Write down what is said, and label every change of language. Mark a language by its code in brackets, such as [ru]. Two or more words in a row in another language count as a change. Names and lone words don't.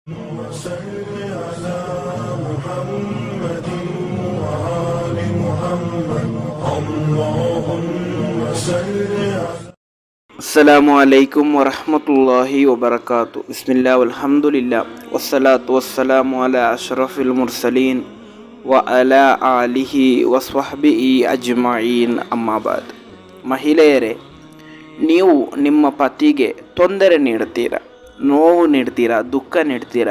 [ar] وصل على محمد وآل محمد اللهم صل على السلام عليكم ورحمة الله وبركاته. بسم الله الحمد لله والصلاة والسلام على أشرف المرسلين وعلى آله وصحبه أجمعين. أما بعد. [kn] ಮಹಿಳೆಯರೇ, ನೀವು ನಿಮ್ಮ ಪತಿಗೆ ತೊಂದರೆ ನೀಡ್ತೀರಾ, ನೋವು ನೀಡ್ತೀರಾ, ದುಃಖ ನೀಡ್ತೀರಾ.